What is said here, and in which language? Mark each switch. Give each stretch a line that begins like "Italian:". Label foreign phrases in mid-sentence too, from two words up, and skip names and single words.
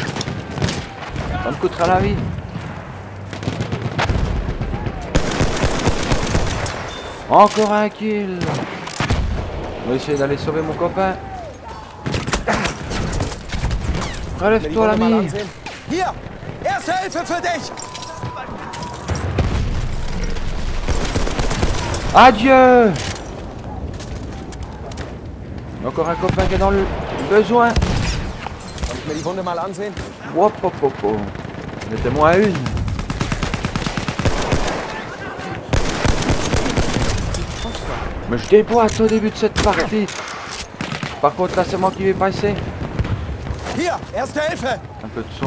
French: Ça me coûtera la vie. Encore un kill. On va essayer d'aller sauver mon copain. Relève-toi l'ami.
German: Hier, erste Hilfe für dich.
French: Adieu. Encore un copain qui est dans le besoin.
German: Kann ich mir die Wunde mal ansehen?
French: Hop hop hop hop. Mettez-moi une. Mais je déboîte au début de cette partie. Par contre là c'est moi qui vais passer.
German: Hier, Erste Hilfe!
French: Un peu de soin.